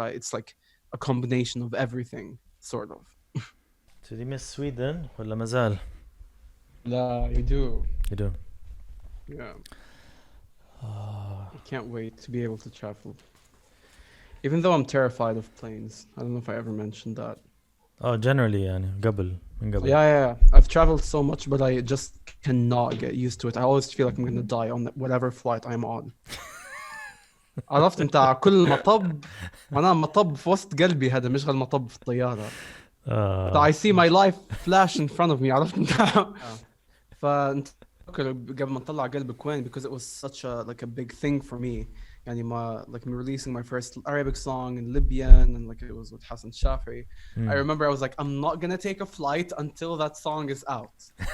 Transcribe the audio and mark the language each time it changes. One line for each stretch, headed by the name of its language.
English: It's like a combination of everything, sort of. Did you miss Sweden
Arabic: ولا مازال؟
English: Yeah, you do. You do. Yeah. I can't wait to be able to travel. Even though I'm terrified of planes. I don't know if I ever mentioned that. Oh, generally
Arabic: يعني من قبل.
English: Yeah. I've traveled so much, but I just cannot get used to it. I always feel like I'm gonna die on whatever flight I'm on.
Arabic: عرفت انت كل مطب معناها مطب في وسط قلبي هذا مش غير مطب في الطيارة.
English: I see my life flash in front of me.
Arabic: عرفت انت فانت قبل ما نطلع قلبك وين
English: because it was such a big thing for me. يعني me releasing my first Arabic song in Libyan and like it was with Hassan Shafri. I remember I was like, I'm not gonna take a flight until that song is out.